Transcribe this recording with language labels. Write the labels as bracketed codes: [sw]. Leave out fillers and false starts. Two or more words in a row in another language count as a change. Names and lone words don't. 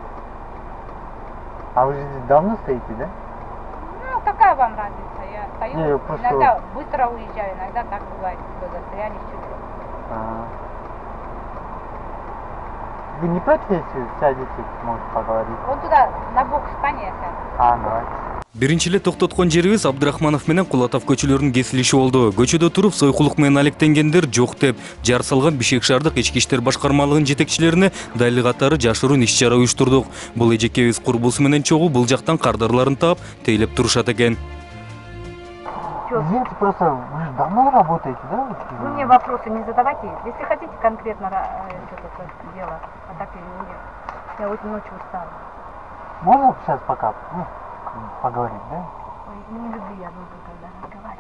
[ru] Вы же здесь давно стоите, да? Ну, какая вам разница? Я стою, Не, я просто иногда быстро уезжаю, иногда так бывает, что застряли чуть-чуть. Вы не против, если сядете, может поговорить? Вот туда, на бок встань, я сяду. Давайте. [ky] Биринчи эле токтоткон жерибиз Абдрахманов менен Кулатов көчөлөрүнүн кесилиши болду. Көчөдө туруп сойкулук менен алектенгендер жок деп, жар салган Бишкек шаардык ички иштер башкармалыгынын жетекчилерине дайыл катары жашыруун иш-чара уюштурдук. Бул эжекебиз курбусу менен чогуу бул жактан кардарларын таап, тейлеп турушат экен. [ru] Извините, просто вы же давно работаете, да? Вы мне вопросы не задавайте. Если хотите конкретно что-то дело, а так или нет. Я вот ночью устала. Можно сейчас пока поговорить, да? Ой, не люблю я долго, когда разговаривать.